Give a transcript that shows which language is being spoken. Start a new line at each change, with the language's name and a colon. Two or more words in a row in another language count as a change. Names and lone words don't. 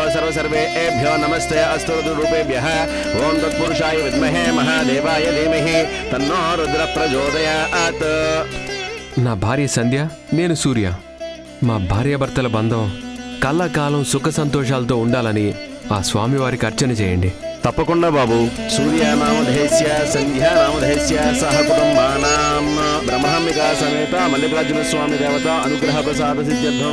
Sanskrit: सर्वेभ्यो नमस्ते अस्तु रूपेभ्यः ओम तत्पुरुषाय विद्महे महादेवाय धीमहि तन्नो रुद्र प्रचोदयात्।
Telugu: నా భార్య సంధ్య, నేను సూర్య. మా భార్యాభర్తల బంధం కళ్ళకాలం సుఖ సంతోషాలతో ఉండాలని ఆ స్వామివారికి అర్చన చేయండి. తప్పకుండా బాబు.
Sanskrit: సూర్యనామధేస్య సంధ్యానామధేస్య సహ కుటుంబానాం బ్రహ్మాంబికా సమేత మల్లికార్జున స్వామి దేవత అనుగ్రహ ప్రసాద సిద్ధ్యర్థం.